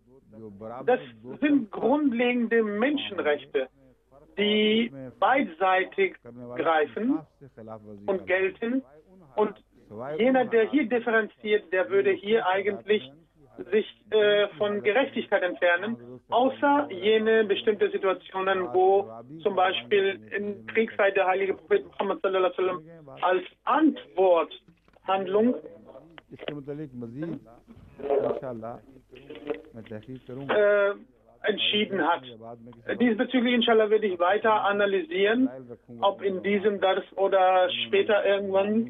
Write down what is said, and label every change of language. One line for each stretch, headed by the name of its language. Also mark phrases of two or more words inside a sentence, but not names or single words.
German: Das sind grundlegende Menschenrechte, die beidseitig greifen und gelten. Und jener, der hier differenziert, der würde hier eigentlich sich von Gerechtigkeit entfernen, außer jene bestimmte Situationen, wo zum Beispiel in Kriegszeit der heilige Prophet Muhammad
Arabic: صلى الله عليه وسلم
German: als Antworthandlung entschieden hat. Diesbezüglich,
Arabic: إن شاء الله,
German: werde ich weiter analysieren, ob in diesem Dars oder später irgendwann.